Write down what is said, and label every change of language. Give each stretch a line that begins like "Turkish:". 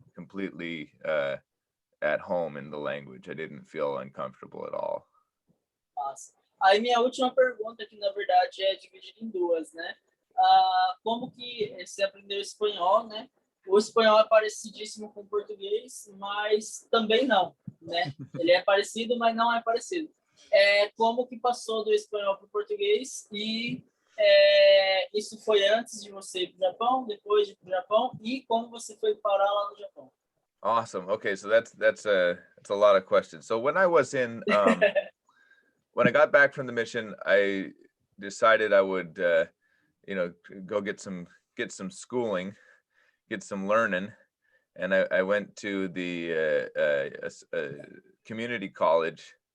English: completely at home in the language. I didn't feel uncomfortable at all.
Portuguese: Massa. Aí minha última pergunta, que na verdade é dividida em duas, né? Como que você aprendeu espanhol, né? O espanhol é parecidíssimo com o português, mas também não, né? Ele é parecido, mas não é parecido. Como que passou do espanhol para o português e isso foi antes de você ir para o Japão, depois de ir para o Japão, e como você foi parar lá no Japão?
English: Awesome. Okay, so that's a lot of questions. So when I was in when I got back from the mission, I decided I would you know, go get some schooling, get some learning, and I went to the community college.